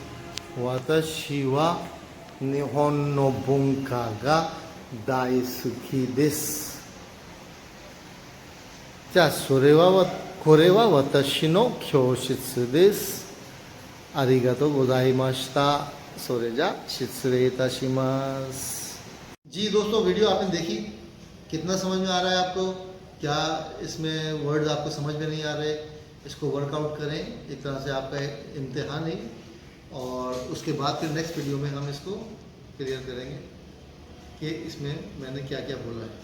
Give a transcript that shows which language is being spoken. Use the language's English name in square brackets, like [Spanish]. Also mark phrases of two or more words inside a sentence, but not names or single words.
[Japanese] 私は日本の文化が大好きです。じゃあこれは私の教室です。ありがとうございました。それじゃ失礼いたします。 [Hindi] जी दोस्तों, वीडियो आपने देखी, कितना समझ में आ रहा है आपको? क्या इसमें वर्ड्स आपको समझ में नहीं आ रहे? इसको वर्कआउट करें, एक तरह से आपका इम्तिहान है, और उसके बाद फिर [English] next video [Hindi] में हम इसको क्लियर करेंगे कि इसमें मैंने क्या क्या बोला है।